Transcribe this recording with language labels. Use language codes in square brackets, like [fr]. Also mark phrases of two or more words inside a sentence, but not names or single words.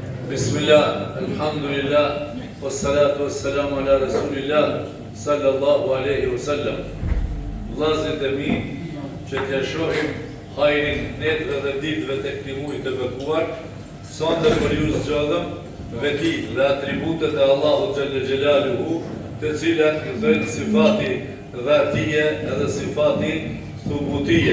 [ar] بسم الله، الحمد لله، والصلاة والسلام على رسول الله، صلى الله عليه وسلم. [sq] Vllazërit e mi, që t'ja shohim hajrin netëve dhe ditëve të këtij muaji të bekuar, sonde për ju zgjodhëm vetit dhe atributet e Allahut [ar] جل جلاله, [sq] të cilat janë [ar] صفات ذاتية [sq] edhe [ar] صفات ثبوتية.